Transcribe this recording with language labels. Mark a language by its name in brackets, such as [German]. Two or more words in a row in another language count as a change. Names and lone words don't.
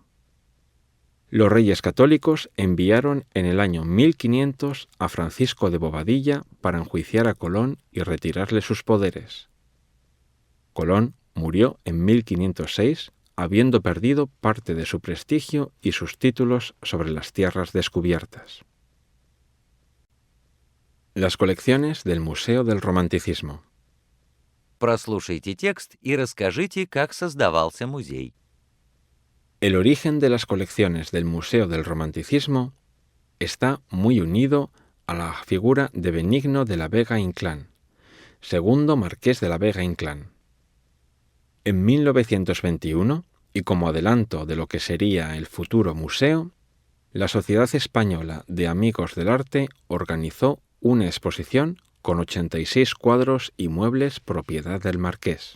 [Spanish] Los reyes católicos enviaron en el año 1500 a Francisco de Bobadilla para enjuiciar a Colón y retirarle sus poderes. Colón murió en 1506, habiendo perdido parte de su prestigio y sus títulos sobre las tierras descubiertas. Las colecciones del Museo del Romanticismo. [Russian] Прослушайте текст и расскажите, как создавался музей. [Spanish] El origen de las colecciones del Museo del Romanticismo está muy unido a la figura de Benigno de la Vega Inclán, segundo marqués de la Vega Inclán. En 1921, y como adelanto de lo que sería el futuro museo, la Sociedad Española de Amigos del Arte organizó una exposición con 86 cuadros y muebles propiedad del marqués.